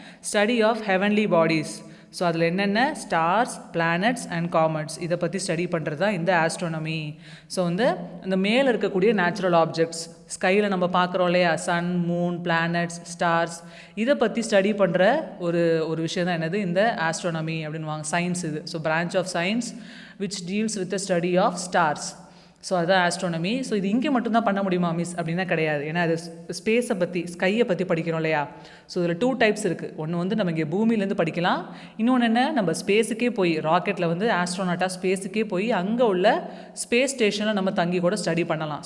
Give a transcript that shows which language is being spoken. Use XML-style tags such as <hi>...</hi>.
<en>Study of heavenly bodies.</en> <ta>So அதில் என்னென்ன stars, planets and comets, இதை பற்றி ஸ்டடி பண்ணுறது தான் இந்த ஆஸ்ட்ரோனமி. ஸோ வந்து இந்த மேலே இருக்கக்கூடிய நேச்சுரல் ஆப்ஜெக்ட்ஸ், ஸ்கையில் நம்ம பார்க்குறோம் இல்லையா, சன், மூன், பிளானட்ஸ், ஸ்டார்ஸ், இதை பற்றி ஸ்டடி பண்ணுற ஒரு விஷயம் தான் என்னது, இந்த ஆஸ்ட்ரோனமி அப்படின்வாங்க. சயின்ஸ் இது.</ta> <en>So branch of science which deals with the study of stars.</en> <ta>So அதுதான் ஆஸ்ட்ரோனமி. ஸோ இது இங்கே மட்டும்தான் பண்ண முடியுமா மிஸ் அப்படின்னா கிடையாது. ஏன்னா அது ஸ்பேஸை பற்றி, ஸ்கையை பற்றி படிக்கிறோம் இல்லையா. ஸோ இதில் 2 டைப்ஸ் இருக்குது. ஒன்று வந்து நம்ம இங்கே பூமியிலேருந்து படிக்கலாம், இன்னொன்று என்ன, நம்ம ஸ்பேஸுக்கே போய் ராக்கெட்டில் வந்து ஆஸ்ட்ரோனாட்டாக ஸ்பேஸுக்கே போய் அங்கே உள்ள ஸ்பேஸ் ஸ்டேஷனில் நம்ம தங்கி கூட ஸ்டடி பண்ணலாம்.</ta>